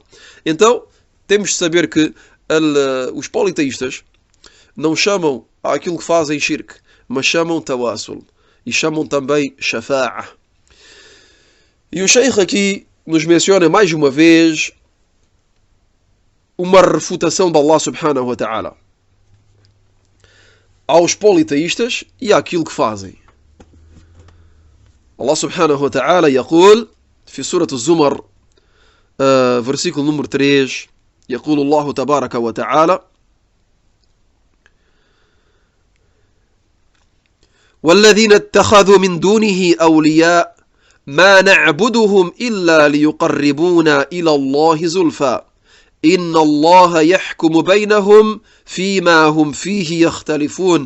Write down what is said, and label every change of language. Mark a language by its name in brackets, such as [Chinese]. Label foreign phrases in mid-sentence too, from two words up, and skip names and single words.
[Portuguese] Então, temos de saber que os politeístas não chamam aquilo que fazem shirk, mas chamam tawassul e chamam também shafa'a. E o Sheikh aqui nos menciona mais uma vez uma refutação de [Arabic] الله سبحانه وتعالى [Portuguese] aos politeístas e àquilo que fazem. [Arabic] الله سبحانه وتعالى يقول في سورة الزمر [Portuguese] versículo número 3, [Arabic] يقول الله تبارك وتعالى: والذين اتخذوا من دونه أولياء ما نعبدهم إلا ليقربونا إلى الله زلفى إن الله يحكم بينهم فيما هم فيه يختلفون.